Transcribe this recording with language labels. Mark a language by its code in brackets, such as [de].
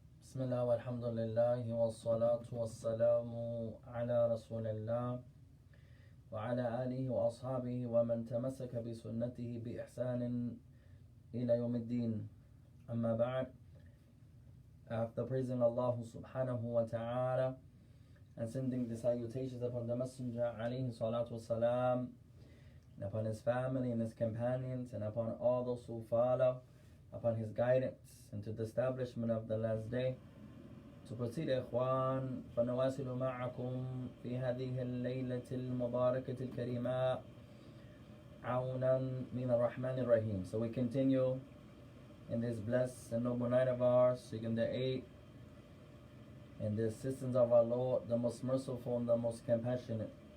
[ar] بسم الله والحمد لله والصلاة والسلام على رسول الله وعلى آله وأصحابه ومن تمسك بسنته بإحسان إلى يوم الدين. أما بعد, [en] after praising Allah subhanahu wa ta'ala and sending the salutations upon the Messenger alayhi salatu wasalam, and upon his family and his companions, and upon all those who follow upon his guidance into the establishment of the last day. To proceed, [ar] إخوان, فنواصل معكم في هذه الليلة المباركة الكريمة عونا من الرحمن الرحيم. [en] So we continue in this blessed and noble night of ours, seeking the aid and the assistance of our Lord, the most merciful and the most compassionate.